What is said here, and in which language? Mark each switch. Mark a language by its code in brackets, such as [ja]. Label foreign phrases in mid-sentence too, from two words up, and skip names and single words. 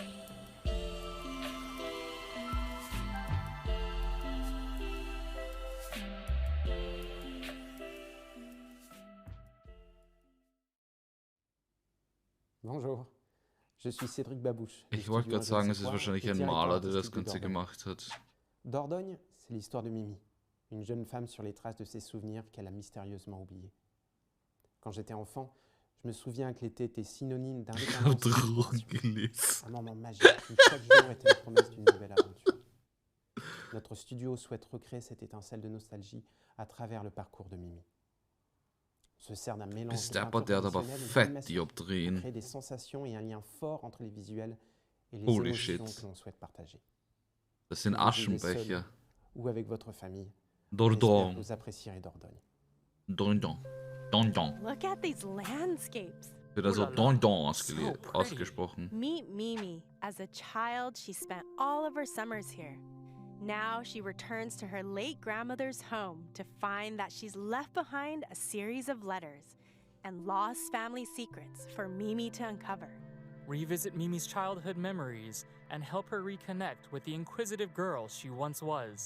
[fr] Bonjour, je suis Cédric Babouche. [de] Ich wollte gerade sagen, es ist wahrscheinlich ein Maler, der das Ganze gemacht hat. [fr] Dordogne, c'est l'histoire de Mimi, une jeune femme sur les traces de ses souvenirs qu'elle a mystérieusement oubliés. Quand j'étais enfant, je me souviens que l'été était synonyme d'indépendance, un moment magique où chaque jour était la promesse d'une nouvelle aventure. Notre studio souhaite recréer cette étincelle de nostalgie à travers le parcours de Mimi. Se sert d'un mélange [de] Bis der hat aber fett Dioptrien. [fr] créer des sensations et un lien fort entre les visuels et les [en] Holy [fr] émotions [en] shit. [fr] que l'on souhaite partager. [de] Das sind Aschenbecher. [fr] Ou avec votre famille. Dordogne. J'espère que vous apprécierez Dordogne. Dordogne. Dordogne. [en] Look at these landscapes. [de] Wird also Dordogne ausgesprochen. [en] Meet Mimi. As a child, she spent all of her summers here. Now she returns to her late grandmother's home to find that she's left behind a series of letters and lost family secrets for Mimi to uncover. Revisit Mimi's childhood memories and help her reconnect with the inquisitive girl she once was.